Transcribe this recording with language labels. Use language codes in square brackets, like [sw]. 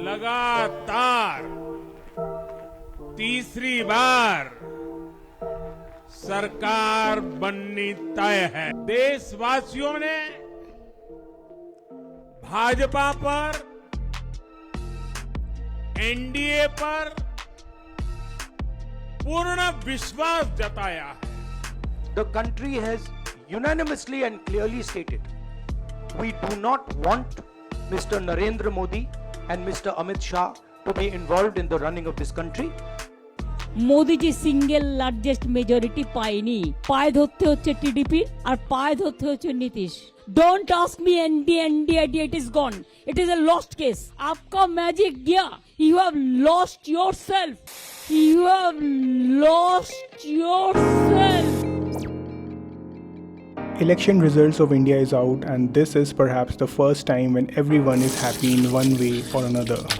[hi] लगातार तीसरी बार सरकार बननी तय है। देशवासियों ने भाजपा पर, एनडीए पर पूर्ण विश्वास जताया है। [en] The country has unanimously and clearly stated, we do not want Mr. Narendra Modi and Mr. Amit Shah to be involved in the running of this country. [bn] Modiji single largest majority পায়নি, পায়ে ধরতে হচ্ছে TDP আর পায়ে ধরতে হচ্ছে Nitish. [en] Don't ask me and it is gone, it is a lost case. [hi] आपका magic गया, [en] you have lost yourself, you have lost yourself. Election results of India is out, and this is perhaps the first time when everyone is happy in one way or another.